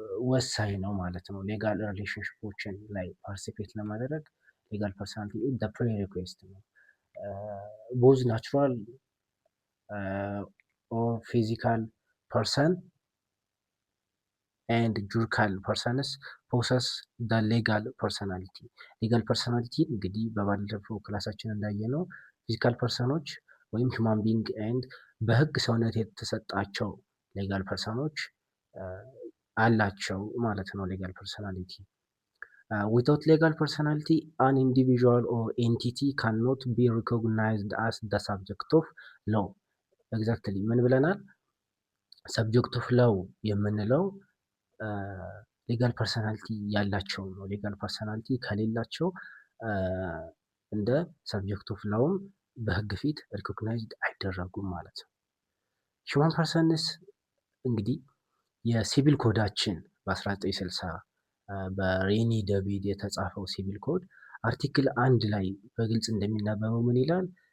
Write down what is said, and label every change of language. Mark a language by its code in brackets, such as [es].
[am] ወሳኝ ነው ማለት ነው። ሌጋል ሪሌሽንሽፖችን ላይ ፓርቲሲፔት ለማድረግ ሌጋል ፐርሰናሊቲ ኢዝ ዘ ፕሪ-ሪኩዌስት ነው። [en] ቦዝ ናቹራል or physical person and juridical persons possess the legal personality. [am] legal personality እንግዲህ በባለፈው ክላሳችን እንዳየነው ፊዚካል ፐርሰኖች ወይም human being and በህግ ሰውነት የተሰጣቸው ሌጋል ፐርሰኖች አላቸው ማለት ነው። ሌጋል ፐርሰናሊቲ [en] without legal personality an individual or entity cannot be recognized as the subject of law. [am] ኤግዛክትሊ ምን ብለናል? ሰብጀክት ኦፍ ላው የምንለው ሌጋል ፐርሰናሊቲ ያላቸው ነው። ሌጋል ፐርሰናሊቲ ከሌላቸው እንደ ሰብጀክት ኦፍ ላውም በህግ ፊት ሪኮግናይዝድ አይደረጉም ማለት ነው። ሂውማን ፐርሰንስ እንግዲህ የሲቪል ኮዳችን በ1960 በሬኒ ዴቪድ የተጻፈው ሲቪል ኮድ አርቲክል 1 ላይ በግልጽ እንደሚነበበው ምን ይላል?